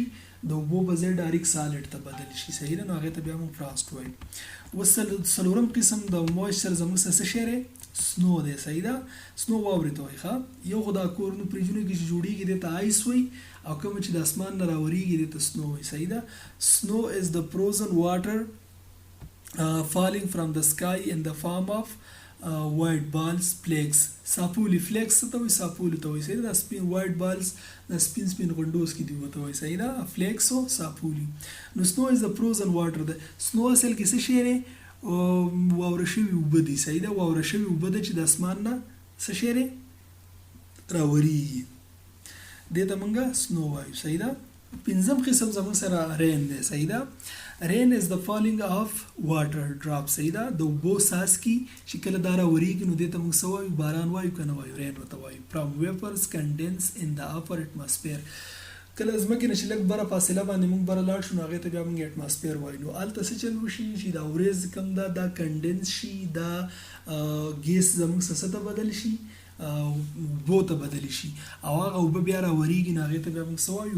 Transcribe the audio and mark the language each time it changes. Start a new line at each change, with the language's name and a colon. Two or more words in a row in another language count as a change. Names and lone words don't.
Pashto: د اوبو په ځای ډایرکټ سالډ ته بدل شي. صحیح ده؟ نو هغې ته بیا موږ فراست وایو. اوس څلورم قسم د مویسچر زموږ څه شی دی؟ سنو دی. صحیح ده؟ سنو واورې ته وایي. ښه یو خو دا کورونو فریجونو کې چې جوړېږي دې ته آیس وایي او کوم چې د اسمان نه راورېږي دې ته سنو وایي. صحیح ده؟
English: سنو is the frozen water falling from the sky in the form of white balls flakes.
Pashto: ساپولي فلیکس څه ته وایي؟ ساپولي ته وایي. صحیح ده؟ سپین
English: white balls
Pashto: د سپین غونډوز کې دي ورته وایي. صحیح ده؟ فلیکس او ساپولي. نو
English: snow is the frozen water
Pashto: ده. سنو اصل کې څه شی دی؟ واوره شوي اوبه دي. صحیح ده؟ واوره شوي اوبه ده چې د اسمان نه څه شی دی؟ راورېږي. دې ته موږ سنو وایو. صحیح ده؟ پنځم قسم زموږ سره رین دی. صحیح ده؟ رین
English: is the falling of water drop.
Pashto: صحیح ده؟ د اوبو څاڅکي چې کله دا راورېږي نو دې ته موږ څه وایو؟ باران وایو که نه وایو؟ رین ورته وایو.
English: from vapors condense in the upper atmosphere.
Pashto: کله ځمکې نه چې لږ بره فاصله باندې موږ بره لاړ شو نو هغې ته بیا موږ اټماسفیر وایو. نو هلته څه چل وشي چې دا ورېځ کوم ده دا کنډنس شي، دا ګیس زموږ څه ته بدل شي، اوبو ته بدل شي، او هغه اوبه بیا راورېږي نو هغې ته بیا موږ څه وایو؟